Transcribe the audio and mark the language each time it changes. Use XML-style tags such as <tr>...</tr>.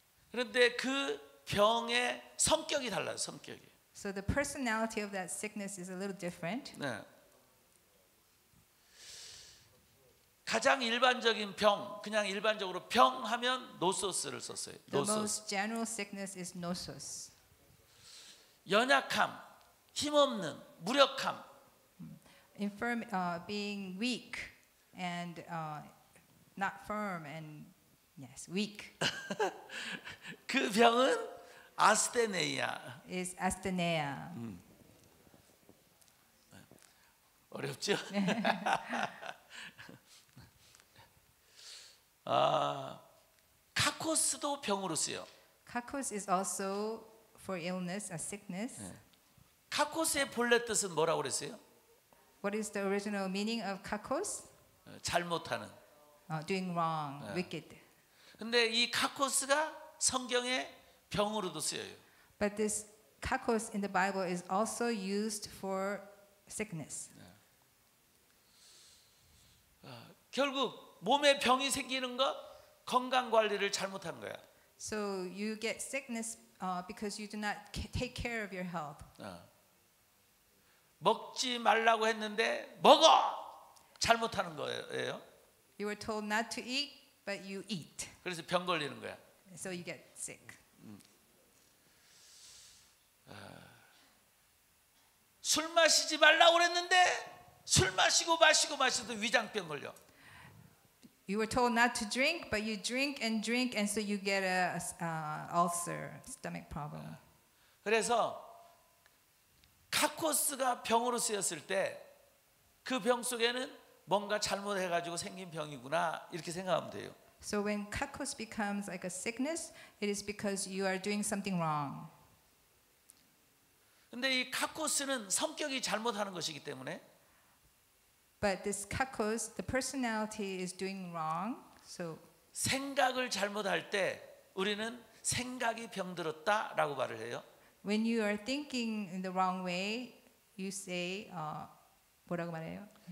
<ko>그런데 그 병의 성격이 달라요. 성격이.</ko> <en>So the personality of that sickness is a little different.</en> <ko>네. 가장 일반적인 병, 그냥 일반적으로 병 하면 노소스를 썼어요.</ko> <en>The</en> <ko>노소스.</ko> <en>most general sickness is nosos.</en> <ko>연약함, 힘없는, 무력함.</ko> <en>Infirm, being weak and not firm and yes, weak</en> <ko>그 병은 아스테네이아.</ko> <en>is asthenia.</en> <ko>어렵죠? 카코스도 병으로 쓰여.</ko> <en>Kakos is also for illness, a sickness.</en> <ko>카코스의 본래 뜻은 뭐라고 그랬어요?</ko> <en>What is the original meaning of kakos?</en> <ko>잘못하는.</ko> <en>Doing wrong, wicked.</en> <ko>근데 이 카코스가 성경에 병으로도 쓰여요.</ko> <en>But this kakos in the Bible is also used for sickness.</en> <ko>결국 몸에 병이 생기는 것 건강 관리를 잘못한 거야.</ko> <en>So you get sickness because you do not take care of your health.</en> <ko>먹지 말라고 했는데 먹어! 잘못하는 거예요.</ko> <en>You were told not to eat, but you eat.</en> <ko>그래서 병 걸리는 거야.</ko> <en>So you get sick.</en> <ko>술 마시지 말라고 그랬는데 술 마시고 위장병 걸려.</ko> <en>You were told not to drink, but you drink, and so you get a ulcer, stomach problem.</en> <ko>그래서 카코스가 병으로 쓰였을 때 그 병 속에는 뭔가 잘못해가지고 생긴 병이구나 이렇게 생각하면 돼요.</ko> <en>So when kakos becomes like a sickness, it is because you are doing something wrong.</en> <ko>근데 이 카코스는 성격이 잘못하는 것이기 때문에</ko> <en>But this kakos, the personality is doing wrong. So</en> <ko>생각을 잘못할 때 우리는 생각이 병들었다라고 말을 해요.</ko> <en>when you are thinking in the wrong way, you say</en> <ko>뭐라고 말해요?</ko>